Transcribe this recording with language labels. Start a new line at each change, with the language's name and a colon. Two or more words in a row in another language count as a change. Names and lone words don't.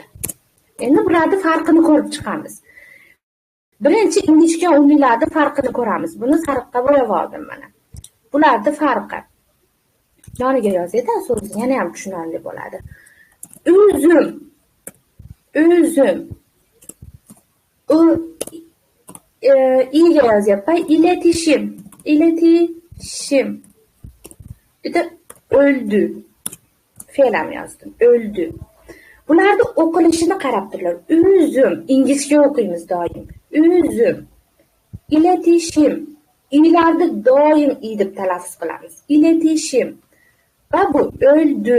Uzbek: Endi bularni farqini ko'rib chiqamiz. Birinchi ingichka unlilarni farqini ko'ramiz. Buni sariqqa bo'yab oldim mana. Bularning farqi. Yoniga yozayda, so'zni yana ham tushunarli bo'ladi. O'zim. İga yozyapman.
Turkish: Iletişim. Bir de öldü.
Uzbek: Fe'l ham yozdim. Öldü. Bularni o'qilishini qarab turlar. O'zim, ingichka o'qiymiz doim. O'zim. Iletişim. İlarni doim i deb talaffuz qilamiz. Iletişim. Va bu o'ldi.